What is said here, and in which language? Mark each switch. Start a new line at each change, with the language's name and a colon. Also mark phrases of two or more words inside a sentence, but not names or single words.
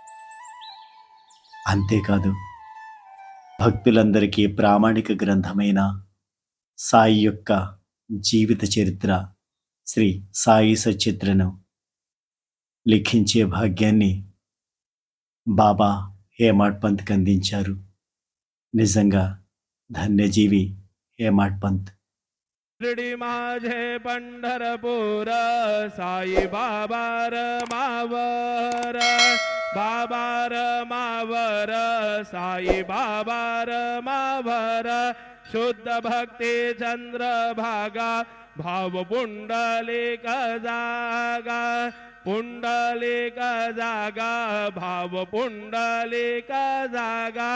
Telugu: అంతేకాదు, భక్తులందరికీ ప్రామాణిక గ్రంథమైన సాయి యొక్క జీవిత చరిత్ర, శ్రీ సాయి సచిత్రను లిఖించే భాగ్యాన్ని బాబా హేమాడ్ పంత్కి అందించారు. నిజంగా ధన్యజీవి హేమాడ్ పంత్.
Marathi: शिर्डी माझे पंढरपूर, साई बाबा रमावर, बाबा रमावर, साई बाबा रमावर, शुद्ध भक्ती चंद्रभागा, भाव पुंडलिक जागा, पुंडलिक जागा, भाव पुंडलिक जागा.